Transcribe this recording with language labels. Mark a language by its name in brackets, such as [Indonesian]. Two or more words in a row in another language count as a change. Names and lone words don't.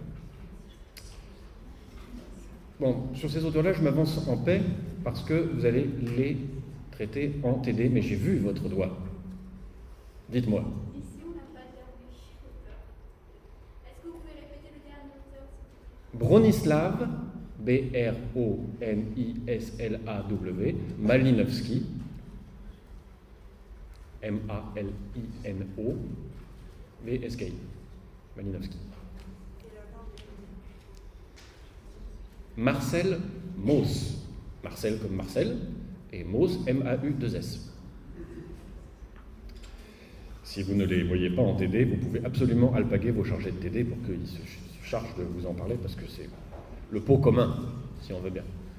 [French] Bon, sur ces auteurs-là, je m'avance en paix parce que vous allez les traiter en TD, mais j'ai vu votre doigt. Dites-moi. Ici, on n'a pas Dervish. Est-ce que vous pouvez répéter le dernier auteur? Bronislaw, B-R-O-N-I-S-L-A-W, Malinowski, M-A-L-I-N-O, V-S-K-I, Malinowski. Marcel Mauss, Marcel comme Marcel, et Mauss, M-A-U-2-S. Si vous ne les voyez pas en TD, vous pouvez absolument alpaguer vos chargés de TD pour qu'ils se chargent de vous en parler, parce que c'est le pot commun, si on veut bien.